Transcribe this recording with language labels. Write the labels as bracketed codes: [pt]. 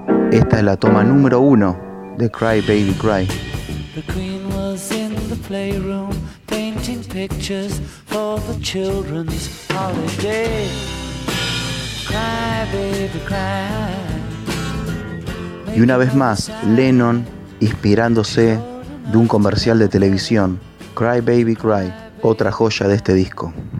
[es] Esta es la toma número uno de Cry Baby Cry. [en] The queen was in the playroom painting pictures for the children's holiday. Cry baby cry. [es] Y una vez más, Lennon inspirándose de un comercial de televisión, Cry Baby Cry, otra joya de este disco.